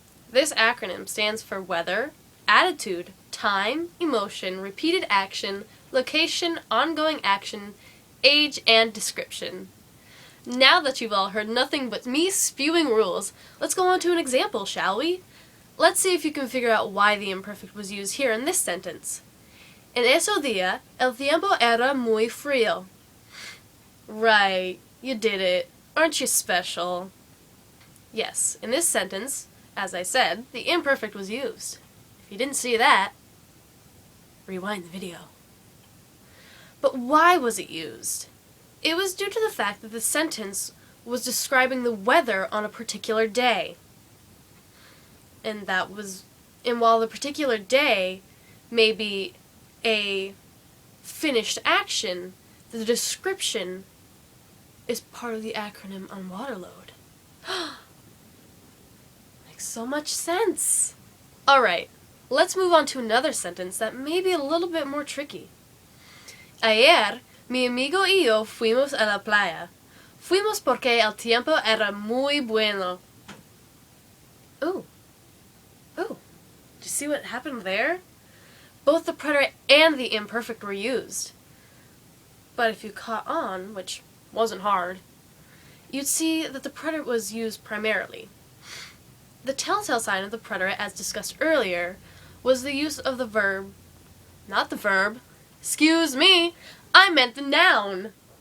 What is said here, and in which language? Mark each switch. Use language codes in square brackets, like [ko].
[en] This acronym stands for weather, attitude, time, emotion, repeated action, location, ongoing action, age, and description. Now that you've all heard nothing but me spewing rules, let's go on to an example, shall we? Let's see if you can figure out why the imperfect was used here in this sentence. [es] En ese día, el tiempo era muy frío. [en] Right, you did it. Aren't you special? Yes, in this sentence, as I said, the imperfect was used. If you didn't see that, rewind the video. But why was it used? It was due to the fact that the sentence was describing the weather on a particular day. And while the particular day may be a finished action, the description is part of the acronym on WATERLOAD. Makes so much sense. Alright, let's move on to another sentence that may be a little bit more tricky. [es] Ayer, mi amigo y yo fuimos a la playa. Fuimos porque el tiempo era muy bueno. Ooh. [en] Did you see what happened there? Both the preterite and the imperfect were used. But if you caught on, which wasn't hard, you'd see that the preterite was used primarily. The telltale sign of the preterite, as discussed earlier, was the use of the verb, not the verb, excuse me, I meant the noun.